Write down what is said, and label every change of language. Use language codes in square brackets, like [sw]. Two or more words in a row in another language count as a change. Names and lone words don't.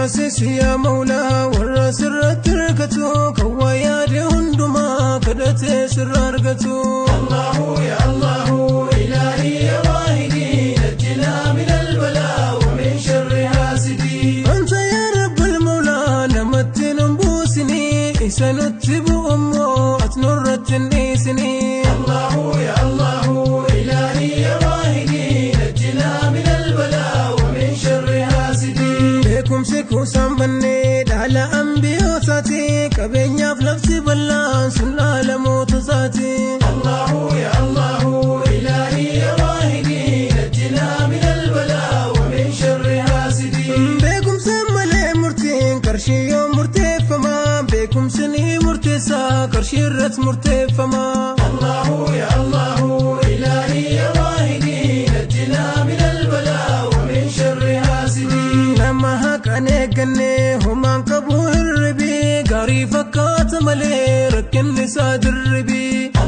[om] Si yaa Mawlaa, warra sirratti hirkatu, kan waa yaade hundumaa kadhatee sirra argatu. [ar] اللهُ يا اللهُ إلهي يا واحدُ نجّنا من البلاء ومن شرّ حاسدِ. أنت يا ربّ المولى, [om] namatti nun buusini, isa nu Si bu'ummoo as nurratti hin dhiisini. [ar] اللهُ يا اللهُ إلهي يا واحدُ نجّنا من البلاء ومن شرّ حاسدِ. [om] Beekumsi kuusaan bannee dhaala ambiyootaati. Qabeenyaaf lafti bal'aan sun dhaala moototaati. [ar] اللهُ يا اللهُ إلهي يا واحدُ نجّنا من البلاء ومن شرّ حاسدِ. [om] Beekumsa malee Qarshii yoo murteeffama, beekumsi ni murteessa, qarshii irratti murteeffama. [ar] اللهُ يا اللهُ إلهي يا واحدُ نجّنا من البلاء ومن شرّ حاسدِ. [om] Nama haqaan eegganne, homaan qabu hirribi, gaarii fakkaata malee, rakkinni isaa dirribi.